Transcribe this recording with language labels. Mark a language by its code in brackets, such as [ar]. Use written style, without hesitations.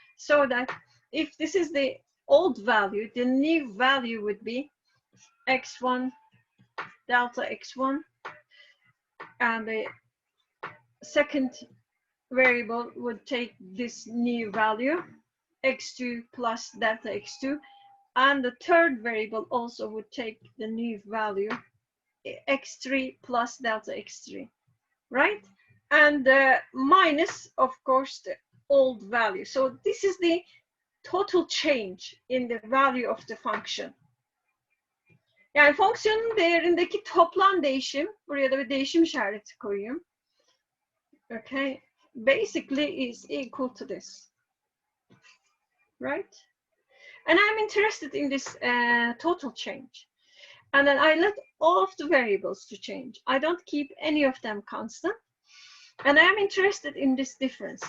[en] So that if this is the old value, the new value would be x1 delta x1, and the second variable would take this new value, x2 plus delta x2, and the third variable also would take the new value, x3 plus delta x3, right? And minus, of course, the old value. So this is the total change in the value of the function. [tr] Yani fonksiyonun değerindeki toplam değişim, buraya da bir değişim işareti koyayım. [en] Okay, basically is equal to this, right? And I'm interested in this total change. And then I let all of the variables to change. I don't keep any of them constant. And I'm interested in this difference.